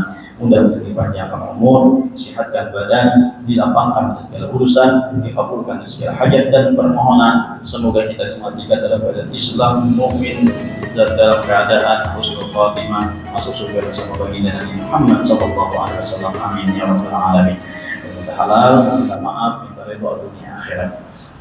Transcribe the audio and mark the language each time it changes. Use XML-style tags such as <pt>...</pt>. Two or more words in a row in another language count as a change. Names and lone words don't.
<id>Mudah-mudahan dipanjangkan umur, sehatkan badan, dilapangkan segala urusan, dikabulkan segala hajat dan permohonan. Semoga kita dimatikan dalam keadaan Islam, mukmin, dan dalam keadaan</id> <ar>husnul khatimah,</ar> <id>masuk surga bersama baginda Nabi Muhammad SAW.</id> <ar>Amin ya rabbal alamin.</ar> <id>Minta halal, minta maaf, minta ridha dunia akhirat.</id>